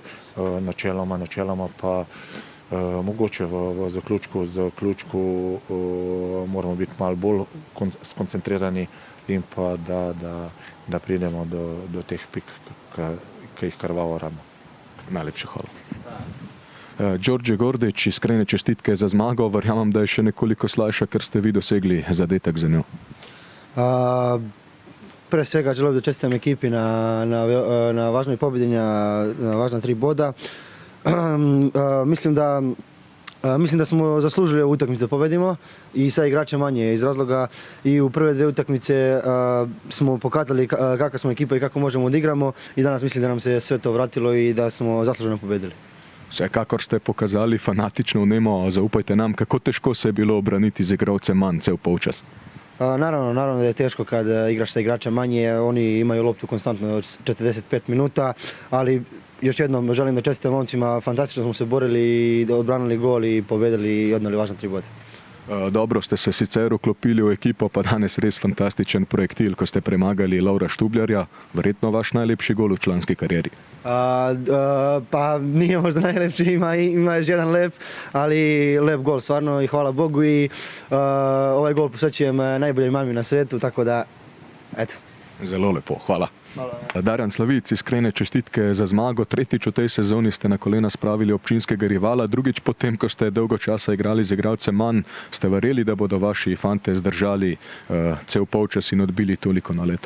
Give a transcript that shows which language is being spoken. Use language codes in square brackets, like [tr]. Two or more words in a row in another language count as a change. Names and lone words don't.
[sl] Načeloma pa mogoče v zaključku moramo biti malo bolj skoncentrirani in pa da pridemo do teh pik, ki jih krvavo rabimo. Najlepša hvala. Đorđe Gordić, iskrene čestitke za zmago. Verjamem, da je še nekoliko slajša, ker ste vi dosegli zadetek za njo. [sr] Pre svega želio bih da čestitam ekipi na važnoj pobjedi, na važna 3 boda. Mislim da Mislim da smo zaslužili ovu utakmicu da pobedimo i sa igrača manje iz razloga i u prve dve utakmice smo pokazali kakva smo ekipa i kako možemo odigramo i danas mislim da nam se sve to vratilo i da smo zasluženo pobedili. [sl] Vsekakor ste pokazali fanatično vnemo, zaupajte nam, kako težko se je bilo obraniti z igralcem manj cel polčas. [sr] Naravno da je teško kad igraš sa igrača manje, oni imaju loptu konstantno 45 minuta, ali još jednom želim da čestitam momcima, fantastično smo se borili i odbranili gol i pobedili i odneli važne 3 bode. [sl] Dobro ste se sicer vklopili v ekipo, pa danes res fantastičen projektil, ko ste premagali Lovra Štubljarja, verjetno vaš najlepši gol v članski karieri. [sr] Pa nije možda najlepši, ima još jedan lep, ali lep gol stvarno i hvala Bogu i ovaj gol posvećujem najboljoj mami na svetu, tako da, eto. [sl] Zelo lepo, hvala. Darjan Slavic, iskrene čestitke za zmago. Tretjič v tej sezoni ste na kolena spravili občinskega rivala, drugič potem, ko ste dolgo časa igrali z igralcem manj, ste verjeli, da bodo vaši fante zdržali cel polčas in odbili toliko naletov?